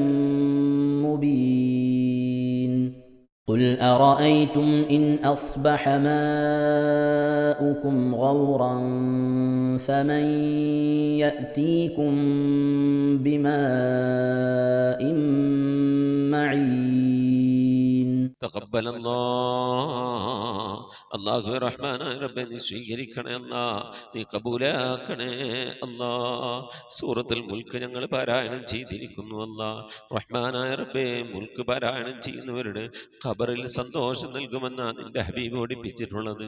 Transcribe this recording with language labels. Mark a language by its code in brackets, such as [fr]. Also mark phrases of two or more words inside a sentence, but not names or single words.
[ar] مبين قل أرأيتم إن أصبح ماؤكم غورا فمن يأتيكم بماء معين [ml] تقبل അള്ളാഹു റഹ്മാനായ റബ്ബേ നീ സ്വീകരിക്കണേ അല്ലാ, നീ കബൂലാക്കണേ അല്ലാ. സൂറത്തുൽ മുൽക്ക് ഞങ്ങൾ പാരായണം ചെയ്തിരിക്കുന്നു അല്ലാ. റഹ്മാനായ റബ്ബേ, മുൽക്ക് പാരായണം ചെയ്യുന്നവരുടെ ഖബറിൽ സന്തോഷം നൽകുമെന്നാ നിന്റെ ഹബീബ് ഓടിപ്പിച്ചിട്ടുള്ളത്.